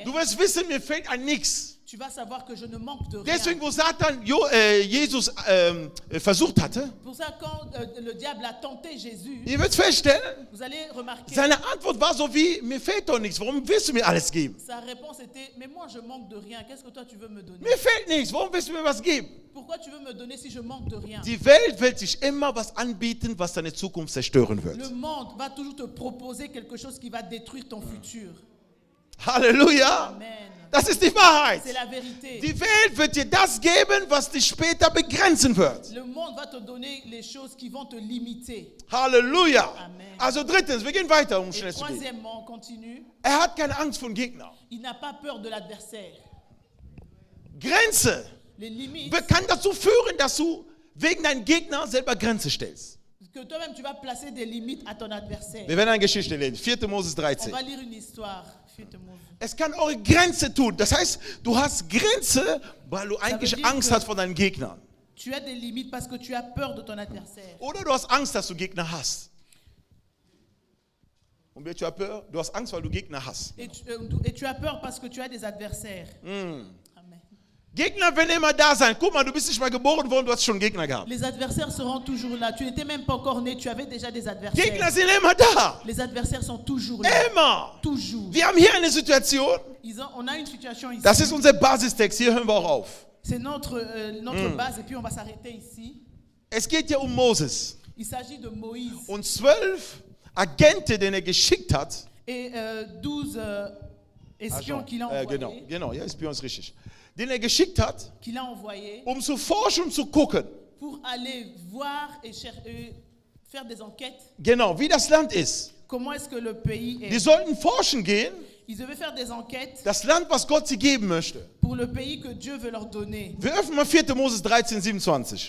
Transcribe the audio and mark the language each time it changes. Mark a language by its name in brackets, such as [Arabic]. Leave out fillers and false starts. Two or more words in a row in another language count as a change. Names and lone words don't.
[German] du wirst wissen, mir fehlt an nichts. [French] tu vas savoir que je ne manque de rien. [German] Deswegen, wo Satan Jesus versucht hatte, [French] Pour ça, quand le diable a tenté Jésus, [German] ihr werdet feststellen, [French] vous allez remarquer, [German] seine Antwort war so wie, mir fehlt doch nichts, warum willst du mir alles geben? [French] sa réponse était, mais moi je manque de rien, qu'est-ce que toi tu veux me donner? [German] Mir fehlt nichts, warum willst du mir was geben? [French] Pourquoi tu veux me donner si je manque de rien? [German] Die Welt wird sich immer was anbieten, was deine Zukunft zerstören [French] Le [German] wird. [French] monde va toujours te proposer quelque chose qui va détruire ton futur. Halleluja! Amen. [German] Das ist die Wahrheit. [French] C'est la vérité. [German] Die Welt wird dir das geben, was dich später begrenzen wird. [French] Le monde va te donner les choses qui vont te limiter. Halleluja! Amen. [German] Also drittens, wir gehen weiter, um [French] Et [German] schnell zu gehen. [French] troisièmement, on continue. [German] Er hat keine Angst vor Gegnern. [French] Il n'a pas peur de l'adversaire. [German] Grenze [French] Les limites [German] kann dazu führen, dass du wegen deinem Gegner selber Grenze stellst. [French] que toi-même tu vas placer des limites à ton adversaire. [German] Wir werden eine Geschichte lesen. 4. Moses [French] On 13. va lire une histoire. Faites Mose. [German] Es kann eure Grenze tun. Das heißt, du hast Grenze, weil du eigentlich [French] dire [German] Angst [French] que- [German] hast vor deinen Gegnern. [French] Tu as des limites parce que tu as peur de ton adversaire. [German] Oder du hast Angst, dass du Gegner hast. Und wer [French] tu as peur? [German] Du hast Angst, weil du Gegner hast. [French] Et tu as peur parce que tu as des adversaires. Amen. [German] Gegner werden immer da sein. Guck mal, du bist nicht mal geboren worden, du hast schon Gegner gehabt. [French] Les adversaires seront toujours là. Tu n'étais même pas encore né, tu avais déjà des adversaires. [German] Gegner sind immer da. [French] Les adversaires sont toujours là. [German] Immer. [French] Toujours. [German] Wir haben hier eine Situation. [French] On a une situation ici. [German] Das ist unser Basistext. Hier hören wir auch auf. [French] C'est notre base et puis on va s'arrêter ici. [German] Es geht hier um Moses. [French] Il s'agit de Moïse [German] Und 12 Agenten, den er geschickt hat. [French] et 12 espions qu'il a envoyés. [German] Genau, ja, Espion ist richtig. Den er geschickt hat, [French] Qu'il a envoyés [German] um zu forschen und zu gucken. [French] pour aller voir et faire des enquêtes. [German] Genau, wie das Land ist. [French] Comment est-ce que le pays [German] Die [French] est? [German] sollten forschen gehen, [French] Ils devaient faire des enquêtes [German] das Land, was Gott sie geben möchte. [French] pour le pays que Dieu veut leur donner. [German] Wir öffnen mal 4. Moses 13, 27.